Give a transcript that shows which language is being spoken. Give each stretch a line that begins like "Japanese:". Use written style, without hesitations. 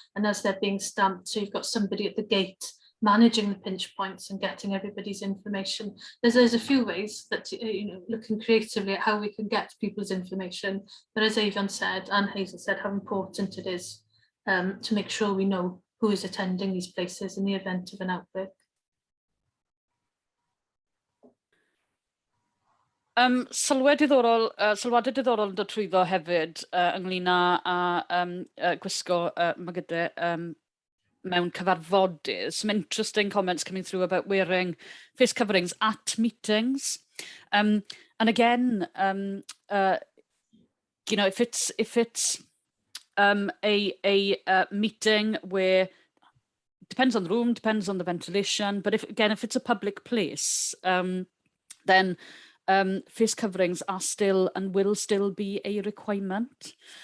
English: And as they're being stamped, so you've got somebody at the gate managing the pinch points and getting everybody's information. There's a few ways that, you know, looking creatively at how we can get people's information. But as Avon said, and Hazel said, how important it is to make sure we know who is attending these places in the event of an outbreak.
Welsh: Sylwadau diddorol yn dod trwyddo hefyd ynglyn â gwisgo magydau mewn cyfarfodydd.
English: Some interesting comments coming through about wearing face coverings at meetings. And again, you know, if it's a meeting where, depends on the room, depends on the ventilation, but if it's a public place, then face coverings are still and will still be a requirement.